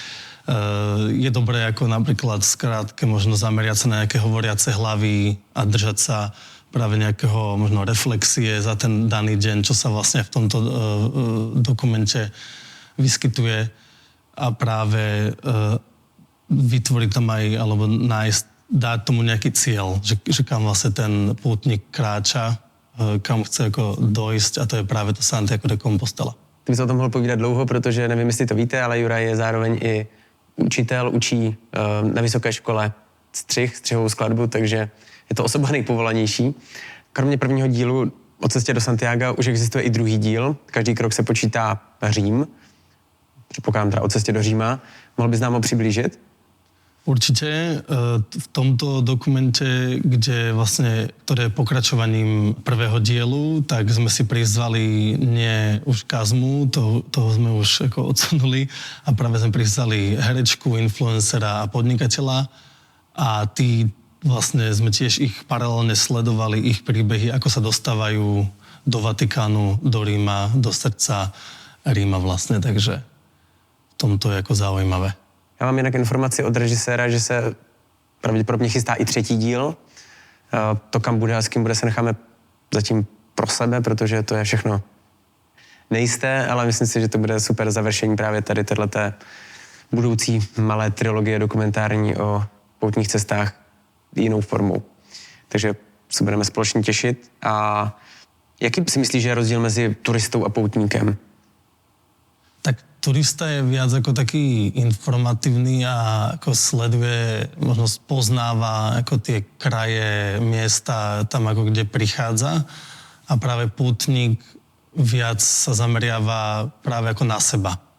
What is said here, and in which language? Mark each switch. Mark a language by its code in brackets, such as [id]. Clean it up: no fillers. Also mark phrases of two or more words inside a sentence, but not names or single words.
[sk] je dobré ako napríklad skrátke možno zameriať sa na nejaké hovoriace hlavy a držať sa práve nejakého možno reflexie za ten daný deň, čo sa vlastne v tomto dokumente vyskytuje a práve vytvoriť tam aj, alebo nájsť, dať tomu nejaký cieľ, že kam vlastne ten pútnik kráča, kam chce ako dojsť a to je práve to Santiago de Compostela. [cs] Ty bys o tom mohl povídat dlouho, protože nevím, jestli to víte, ale Juraj je zároveň i učitel, učí na vysoké škole střihovou skladbu, takže je to osoba nejpovolanější. Kromě prvního dílu o cestě do Santiaga už existuje i druhý díl. Každý krok se počítá Řím. Předpokládám teda o cestě do Říma. Mohl bys nám ho přiblížit? [sk] Určite. V tomto dokumente, ktoré je pokračovaním prvého dielu, tak sme si prizvali nie už Kazmu, toho sme už ako odsunuli, a práve sme prizvali herečku, influencera a podnikateľa a tí vlastne sme tiež ich paralelne sledovali, ich príbehy, ako sa dostávajú do Vatikánu, do Ríma, do srdca Ríma vlastne, takže v tomto je ako zaujímavé. [cs] Já mám jinak informaci od režiséra, že se pravděpodobně chystá i třetí díl. To, kam bude a s kým bude, se necháme zatím pro sebe, protože to je všechno nejisté, ale myslím si, že to bude super završení právě tady téhleté budoucí malé trilogie dokumentární o poutních cestách jinou formou. Takže se budeme společně těšit. A jaký si myslíš, že je rozdíl mezi turistou a poutníkem? [sk] Tak turista je viac ako taký informatívny a ako sleduje, možno spoznáva ako tie kraje, miesta tam ako kde prichádza a práve pútnik viac sa zameriava práve ako na seba.